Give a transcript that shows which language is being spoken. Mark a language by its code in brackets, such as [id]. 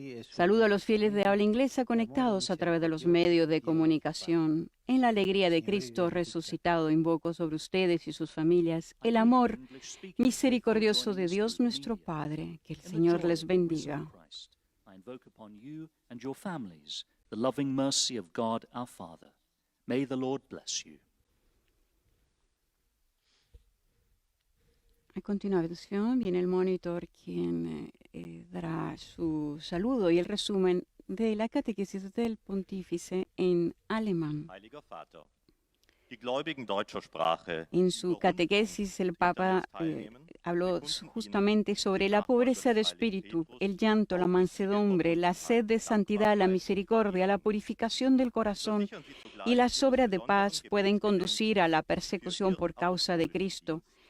[es] Saludo a los fieles de habla inglesa conectados a través de los medios de comunicación. En la alegría de Cristo resucitado, invoco sobre ustedes y sus familias el amor misericordioso de Dios nuestro Padre. Que el Señor les bendiga. [en] I invoke upon you and your families the loving mercy of God our Father. May the Lord bless you. [es] A continuación viene el monitor quien dará su saludo y el resumen de la catequesis del pontífice en alemán. [de] Heiliger Vater, die Gläubigen deutscher Sprache [es] En su catequesis el Papa habló justamente sobre la pobreza de espíritu, el llanto, la mansedumbre, la sed de santidad, la misericordia, la purificación del corazón y las obras de paz pueden conducir a la persecución por causa de Cristo.